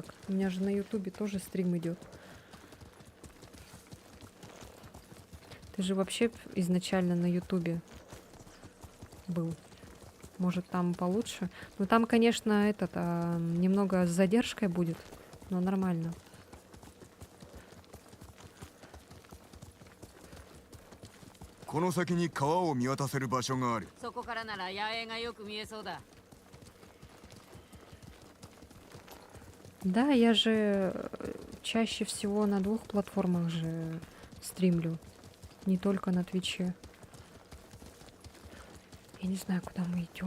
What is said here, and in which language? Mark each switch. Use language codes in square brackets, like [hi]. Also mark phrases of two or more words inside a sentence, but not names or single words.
[ru] У меня же на Ютубе тоже стрим идет. Ты же вообще изначально на Ютубе был. Может, там получше? Ну, там, конечно, немного с задержкой будет, но нормально. [ja] この先に川を見渡せる場所がある。そこからなら野営がよく見えそうだ [ru] Да, я же чаще всего на 2 платформах же стримлю. Не только на Твиче. Я не знаю, куда мы идем.